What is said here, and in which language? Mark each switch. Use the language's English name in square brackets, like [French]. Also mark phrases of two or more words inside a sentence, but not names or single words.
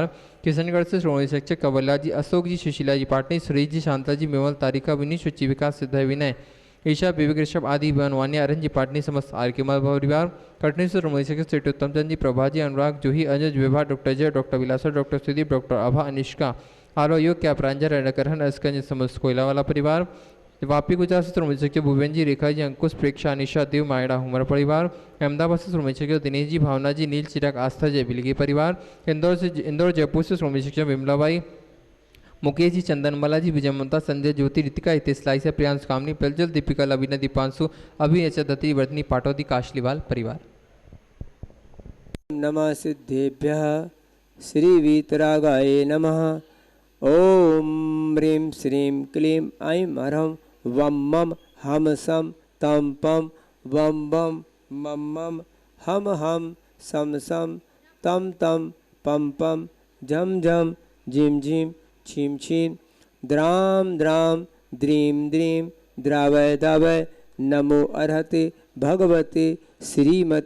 [Hindi] किशनगढ़ से श्रोमणी संरक्षक कवल्ला जी, अशोक जी, सुशीला जी, पाटनी, सुरेश जी, शांता जी, मेवल, तारिका, विनीत, शुचि, विकास, सिद्ध, विनय, ईशा, विवेक, ऋषभ, आदि, बनवानिया, अरन जी, पाटनी, समस्त आर के परिवार। कटनी से श्रोमणी संरक्षक श्री उत्तम चंद जी, प्रभा जी, अनुराग, जूही, अजय, विभा, डॉक्टर जय, डॉक्टर विलासा, डॉक्टर सुदीप, डॉक्टर आभा, अनिष्का, आरो योग, क्या प्रांजल, रणकरहन, अस्कंज, समस्त कोयला वाला परिवार। वापी गुजरात से श्रोमणी संरक्षक भूपेन जी, रेखा जी, अंकुश, प्रेक्षा, अनिशा, देव, मायड़ा, हुमर परिवार। अहमदाबाद से श्रोमणी संरक्षक दिनेश जी, भावना जी, नील, चिराग, आस्था, जय, बिलगी परिवार। इंदौर जयपुर से श्रोमणी संरक्षक विमलाबाई, मुकेश जी, चंदनमाला जी, विजय, ममता, संजय, ज्योति, रितिका, हितेश, लाइसा, प्रियांश, कामनी, प्रज्वल, दीपिका, लवीना, दीपांशु, अभिनेचा, दत्ती, वर्धनी, पाटौदी, काशलीवाल परिवार। [Sanskrit] नमः सिद्धेभ्यः श्री वीतरागाय नमः। ओम ह्रीं श्रीं क्लीं ऐं हरं वं मं हम सं तं पं वं वं मं मं हम सं सं तं तं पं पं झं झं झिं झिं छीं छीं द्रां द्रां द्रीं द्रीं द्रावय दावय नमो अर्हते भगवते श्रीमते।